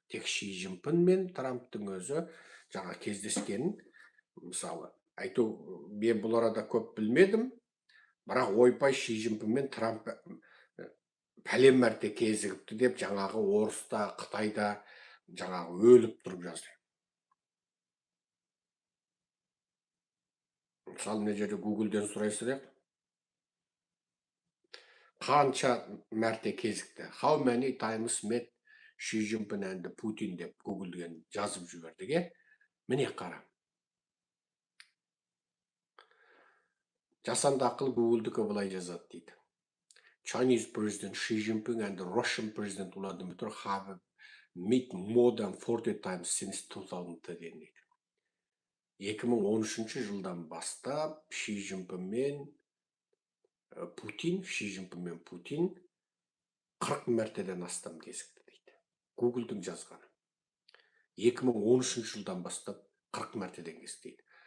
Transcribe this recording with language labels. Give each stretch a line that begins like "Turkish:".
Kazakh: Тек Ши Цзиньпин мен Трамптың өзі жаңа кездескенін, мысалы, айту, мен бұл арада көп білмедім, бірақ ойпай Ши Цзиньпин мен Трамп пәлен мәрте кезігіпті деп жаңағы орыста, Қытайда жаңағы өліп тұрып жазды. Мысалы, мына жерде Google'ден сұрайсыздар, қанша мәрте кезікті?
English: How many times met Xi Jinping and Putin
Kazakh: деп Google'ден жазып жібердіге. Міне қара. Жасанды ақыл Google'дікі былай жазады дейді.
English: Chinese President Xi Jinping and Russian President Vladimir Putin have met more than 40 times since 2010
Kazakh: дейді. 2013 жылдан бастап Xi Jinping мен Ши Цзиньпин мен Путин 40 мәртеден астам кезікті дейді. Google'дың жазғаны. 2013 жылдан бастап 40 мәртеден кезікті дейді.